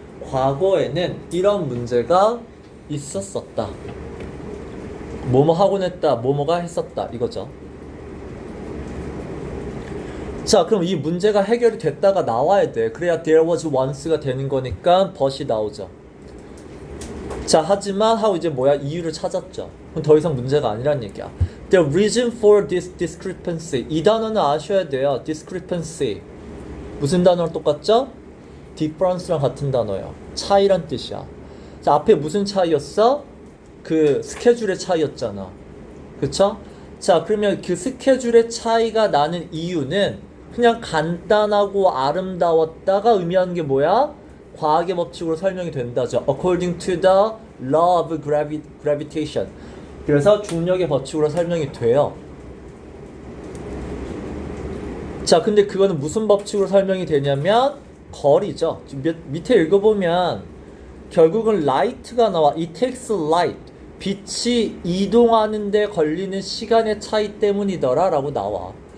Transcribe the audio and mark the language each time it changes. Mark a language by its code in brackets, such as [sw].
[ko] 과거에는 이런 문제가 있었었다. 뭐뭐 하곤 했다. 뭐뭐가 했었다. 이거죠. 자, 그럼 이 문제가 해결이 됐다가 나와야 돼. 그래야 [en] there was once [ko] 가 되는 거니까 but이 나오죠. 자, 하지만 하고 이제 뭐야? 이유를 찾았죠. 그럼 더 이상 문제가 아니란 얘기야. [en] The reason for this discrepancy. [ko] 이 단어는 아셔야 돼요. discrepancy. 무슨 단어랑 똑같죠? difference랑 같은 단어예요. 차이란 뜻이야. 자, 앞에 무슨 차이였어? 그 스케줄의 차이였잖아. 그쵸? 자, 그러면 그 스케줄의 차이가 나는 이유는 그냥 간단하고 아름다웠다가 의미하는 게 뭐야? 과학의 법칙으로 설명이 된다죠. [en] According to the law of gravitation. [ko] 그래서 중력의 법칙으로 설명이 돼요. 자, 근데 그거는 무슨 법칙으로 설명이 되냐면 거리죠. 밑에 읽어보면 결국은 light가 나와. [en] It takes light. [ko] 빛이 이동하는 데 걸리는 시간의 차이 때문이더라 라고 나와.